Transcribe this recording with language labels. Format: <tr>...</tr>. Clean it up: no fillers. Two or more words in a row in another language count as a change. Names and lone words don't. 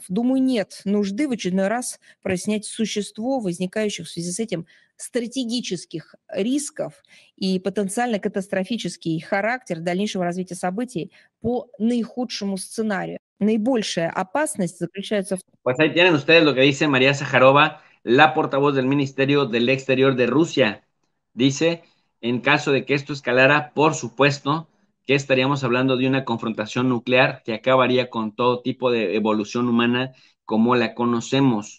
<ru>Думаю, нет нужды в очередной раз прояснять существо возникающих в связи с этим стратегических рисков и потенциально катастрофический характер дальнейшего развития событий по наихудшему сценарию. Наибольшая опасность заключается в...</ru> <es>Pues ahí tienen ustedes lo que dice María Zaharova, la portavoz del Ministerio del Exterior de Rusia. Dice, en caso de que esto escalara, por supuesto que estaríamos hablando de una confrontación nuclear que acabaría con todo tipo de evolución humana como la conocemos.</es>